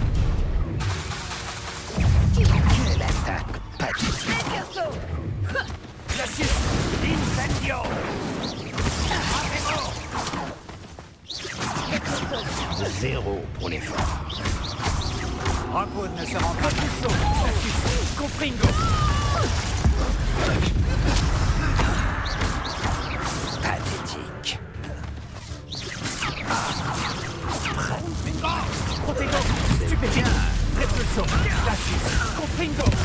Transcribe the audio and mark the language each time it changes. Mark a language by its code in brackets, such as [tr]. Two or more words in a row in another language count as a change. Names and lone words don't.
[fr] Quelle attaque pathétique. Glacius. Incendio. Zéro pour l'effort. Rockwood ne se rend pas. Repulso. Glacius. Confringo. Pathétique. Protego. Stupéfiant. Repulso. Glacius. Confringo.